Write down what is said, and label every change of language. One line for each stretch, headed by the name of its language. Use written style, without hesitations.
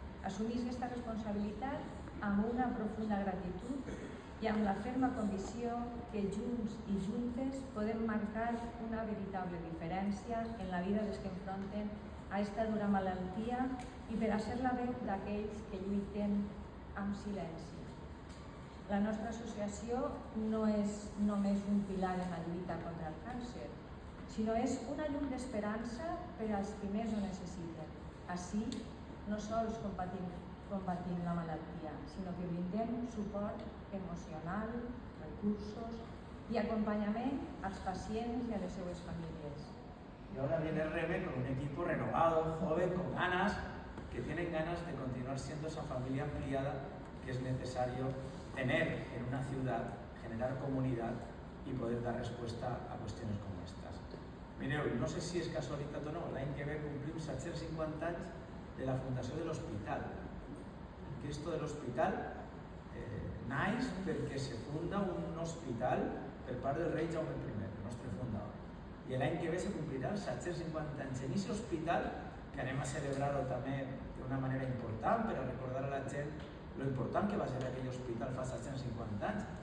Catalan: Assumís aquesta responsabilitat amb una profunda gratitud i amb la ferma convicció que junts i juntes podem marcar una veritable diferència en la vida dels que enfronten a esta dura malaltia i per a ser la veu d'aquells que lluiten amb silenci. La nostra associació no és només un pilar en la lluita contra el càncer, sinó és una llum d'esperança per als que més ho necessiten. Així, no sols combatim la malaltia, sinó que brindem suport emocional, recursos
Spanish: y acompañamiento a los pacientes y a las seues familias. Y ahora viene Reme con un equipo renovado, joven, con ganas, que tienen ganas de continuar siendo esa familia ampliada que es necesario tener en una ciudad, generar comunidad y poder dar respuesta a cuestiones como estas.
Catalan: Mireu, no sé si és casualitat o no, l'any que ve complim 750 anys de la fundació de l'hospital. Que esto de l'hospital naix perquè se funda un hospital per part del rei Jaume I, el nostre fundador. I l'any que ve se complirà els 750 anys en aquest hospital, que anem a celebrar-ho també d'una manera important per a recordar a la gent lo important que va ser aquell hospital fa 750 anys.